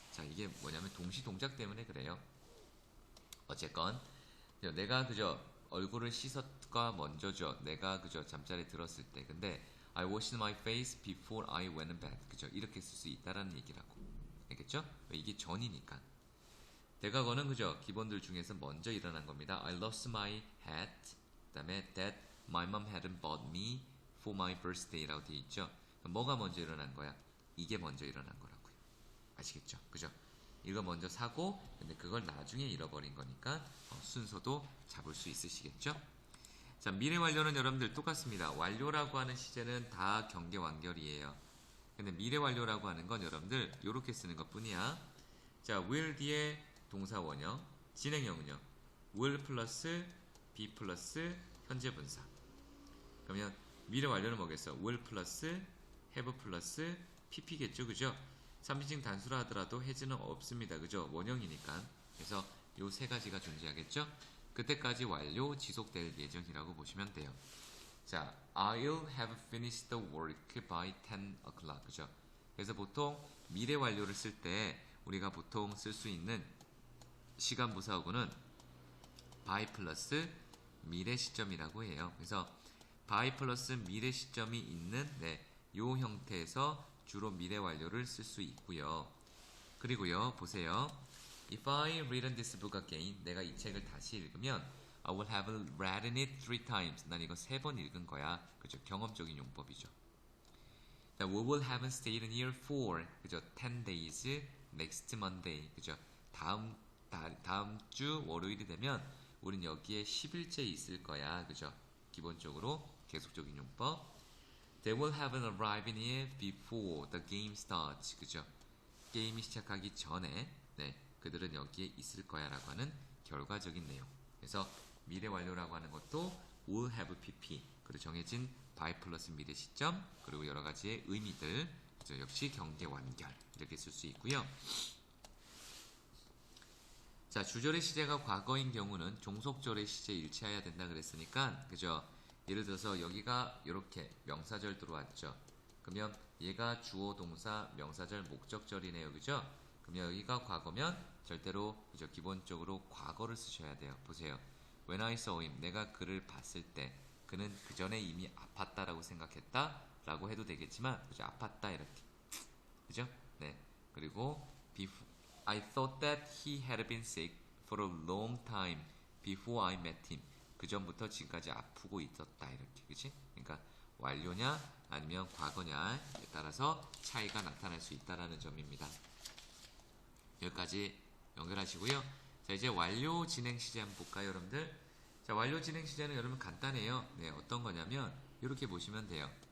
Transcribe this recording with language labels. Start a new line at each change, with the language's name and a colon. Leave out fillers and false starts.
Korean: 자, 이게 뭐냐면 동시 동작 때문에 그래요. 어쨌건 내가 그저 얼굴을 씻었가 먼저죠. 내가 그저 잠자리에 들었을 때. 근데
English: I washed my face before I went to bed.
Korean: 그죠? 이렇게 쓸 수 있다라는 얘기라고. 알겠죠? 이게 전이니까. 대과거는 그죠? 기본들 중에서 먼저 일어난 겁니다.
English: I lost my hat.
Korean: 그다음에
English: that my mom hadn't bought me for my birthday라고
Korean: 되어 있죠. 뭐가 먼저 일어난 거야? 이게 먼저 일어난 거라고요. 아시겠죠? 그죠? 이거 먼저 사고 근데 그걸 나중에 잃어버린 거니까 순서도 잡을 수 있으시겠죠? 자, 미래 완료는 여러분들 똑같습니다. 완료라고 하는 시제는 다 경계 완결이에요. 근데 미래 완료라고 하는 건 여러분들 이렇게 쓰는 것 뿐이야. 자, will 뒤에 동사 원형, 진행형은요. will 플러스 be 플러스 현재 분사. 그러면 미래 완료는 뭐겠어? will 플러스 have 플러스 pp겠죠, 그죠? 3인칭 단수라 하더라도 has는 없습니다, 그죠? 원형이니까. 그래서 요 세 가지가 존재하겠죠? 그때까지 완료 지속될 예정이라고 보시면 돼요.
English: 자, I'll have finished the work by 10 o'clock, 그죠?
Korean: 그래서 보통 미래 완료를 쓸 때 우리가 보통 쓸 수 있는 시간 부사어구는 by 플러스 미래 시점이라고 해요. 그래서 by 플러스 미래 시점이 있는 요 형태에서 주로 미래 완료를 쓸 수 있고요. 그리고요, 보세요.
English: If I read this book again,
Korean: 내가 이 책을 다시 읽으면
English: I will have read it 3 times.
Korean: 난 이거 3번 읽은 거야. 그죠? 경험적인 용법이죠.
English: We will have stayed here for, 그죠? 10 days next Monday. 그죠?
Korean: 다음 주 월요일이 되면 우린 여기에 10일째 있을 거야. 그죠? 기본적으로 계속적인 용법.
English: They will have arrived here before the game starts.
Korean: 그죠? 게임이 시작하기 전에 그들은 여기에 있을 거야 라고 하는 결과적인 내용. 그래서 미래 완료라고 하는 것도 will have pp 그리고 정해진 by 플러스 미래 시점 그리고 여러 가지의 의미들 그죠? 역시 경계 완결 이렇게 쓸 수 있고요. 자, 주절의 시제가 과거인 경우는 종속절의 시제 일치해야 된다 그랬으니까 그죠? 예를 들어서 여기가 이렇게 명사절 들어왔죠. 그러면 얘가 주어 동사 명사절 목적절이네요. 그죠? 그러면 여기가 과거면 절대로 그죠? 기본적으로 과거를 쓰셔야 돼요. 보세요.
English: When I saw him,
Korean: 내가 그를 봤을 때 그는 그 전에 이미 아팠다라고 생각했다 라고 해도 되겠지만 그죠? 아팠다 이렇게 그죠? 네. 그리고
English: I thought that he had been sick for a long time before I met him.
Korean: 그 전부터 지금까지 아프고 있었다 이렇게 그치? 그러니까 완료냐 아니면 과거냐에 따라서 차이가 나타날 수 있다라는 점입니다. 여기까지 연결하시고요. 자, 이제 완료 진행 시제 한번 볼까요, 여러분들? 자, 완료 진행 시제는 여러분 간단해요. 네, 어떤 거냐면 이렇게 보시면 돼요.